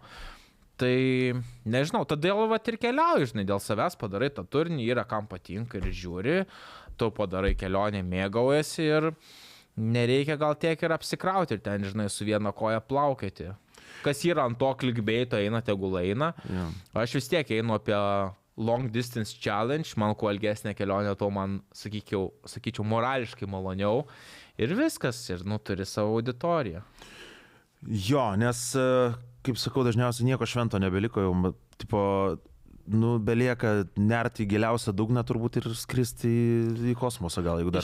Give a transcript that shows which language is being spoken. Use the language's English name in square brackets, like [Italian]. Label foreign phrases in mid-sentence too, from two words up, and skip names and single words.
[Lithuanian] Tai nežinau, todėl vat ir keliauji, žinai, dėl savęs padarai tą turinį, yra kam patinka ir žiūri, tu padarai kelionę, mėgaujasi ir nereikia gal tiek ir apsikrauti ir ten, žinai, su viena koja plaukėti. Kas yra ant to clickbaito eina, tegul eina. [English] Yeah. [Lithuanian] Aš vis tiek einu apie [English] long distance challenge, [Lithuanian] man kuo ilgesnė kelionė, to man, sakyčiau, morališkai maloniau. Ir viskas, ir, nu, turi savo auditoriją. Jo, nes, kaip sakau, dažniausiai nieko švento nebeliko, jau, tipo, nu, belieka nerti į giliausią dugną turbūt ir skristi į kosmosą gal, jeigu dar